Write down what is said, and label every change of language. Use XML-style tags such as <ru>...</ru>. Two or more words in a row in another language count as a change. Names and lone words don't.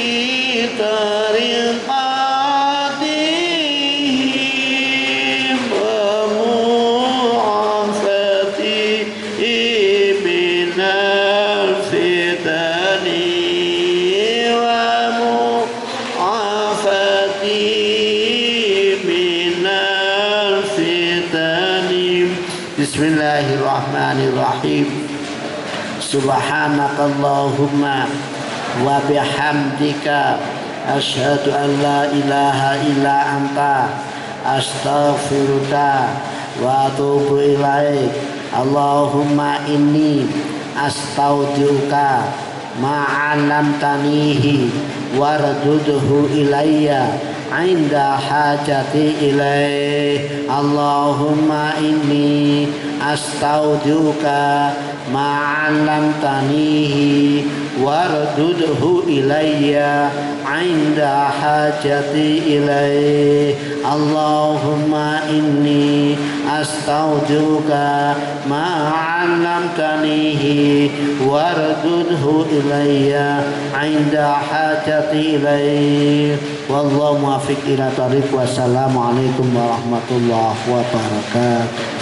<ar>طريقتهم ومعافاته من الفتن ومعافاته من الفتن wa mu'afatihi minal fitani. بسم الله الرحمن الرحيم. سبحانك اللهم وبحمدك أشهد أن لا إله إلا أنت أستغفرك وأتوب إليك. اللهم إني أستودعك ما علمتنيه واردده إلي عند حاجتي إليه. اللهم إني أستودعك ما علمتنيه واردده إلي عند حاجتي إليه. اللهم إني أستودعك ما علمتنيه واردده إلي عند حاجتي إليه. والله الموفق إلى الطريق. والسلام عليكم ورحمة الله وبركاته.</ar>